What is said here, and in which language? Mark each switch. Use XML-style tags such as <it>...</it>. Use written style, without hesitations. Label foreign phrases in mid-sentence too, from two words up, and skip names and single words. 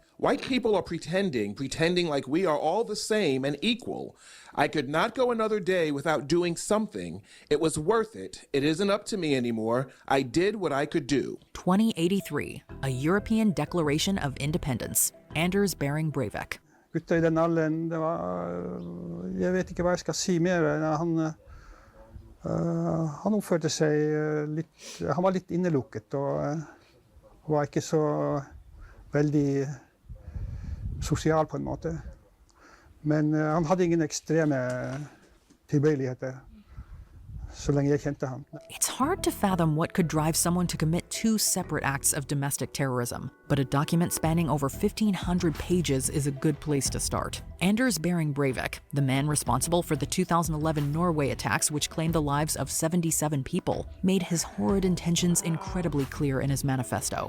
<en>White people are pretending like we are all the same and equal. I could not go another day without doing something. It was worth it. It isn't up to me anymore. I did what I could do. 2083, a European Declaration of Independence. Anders Behring Breivik.</en> <no>Gutta I den alderen, jeg vet ikke hva jeg skal si mer. Han oppførte seg litt, han var litt innelukket og var ikke så veldig sosial på en måte. Men han hadde ingen ekstreme tilbøyeligheter. Så lenge jeg kjente ham.</no> <en>It's hard to fathom what could drive someone to commit two separate acts of domestic terrorism, but a document spanning over 1,500 pages is a good place to start. Anders Behring Breivik, the man responsible for the 2011 Norway attacks which claimed the lives of 77 people, made his horrid intentions incredibly clear in his manifesto.</en>